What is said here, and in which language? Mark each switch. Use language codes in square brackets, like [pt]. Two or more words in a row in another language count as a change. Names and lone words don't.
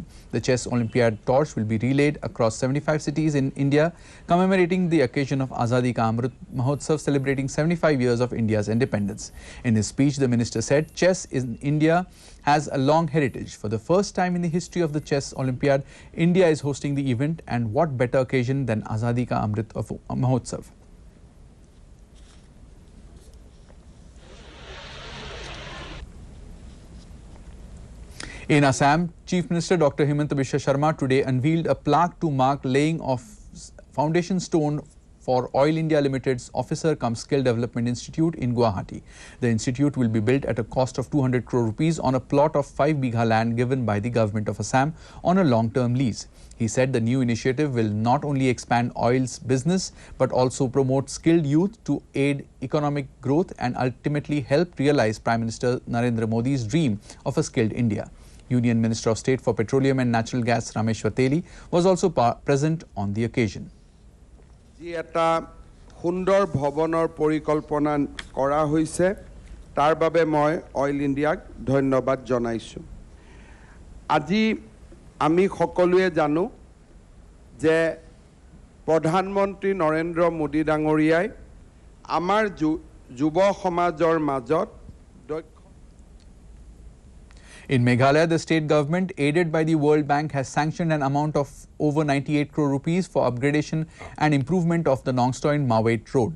[en] The Chess Olympiad torch will be relayed across 75 cities in India, commemorating the occasion of Azadi Ka Amrit Mahotsav, celebrating 75 years of India's independence. In his speech, the minister said chess in India has a long heritage. For the first time in the history of the Chess Olympiad, India is hosting the event, and what better occasion than Azadi Ka Amrit Mahotsav. In Assam, Chief Minister Dr. Himanta Biswa Sharma today unveiled a plaque to mark laying of foundation stone for Oil India Limited's Officer cum Skill Development Institute in Guwahati. The institute will be built at a cost of 200 crore rupees on a plot of 5 bigha land given by the government of Assam on a long-term lease. He said the new initiative will not only expand oil's business but also promote skilled youth to aid economic growth and ultimately help realize Prime Minister Narendra Modi's dream of a skilled India. Union Minister of State for Petroleum and Natural Gas Rameshwar Teli was also present on the occasion. [as] যি এটা সুন্দৰ ভৱনৰ পৰিকল্পনা কৰা হৈছে তাৰ বাবে মই অইল ইণ্ডিয়াক ধন্যবাদ জনাইছো। আজি আমি সকলোৱে জানো যে প্ৰধানমন্ত্ৰী নৰেন্দ্ৰ মোদী ডাঙৰীয়াই আমাৰ যুৱ সমাজৰ মাজত [en] In Meghalaya, the state government, aided by the World Bank, has sanctioned an amount of over 98 crore rupees for upgradation and improvement of the Nongstoin-Mawait road.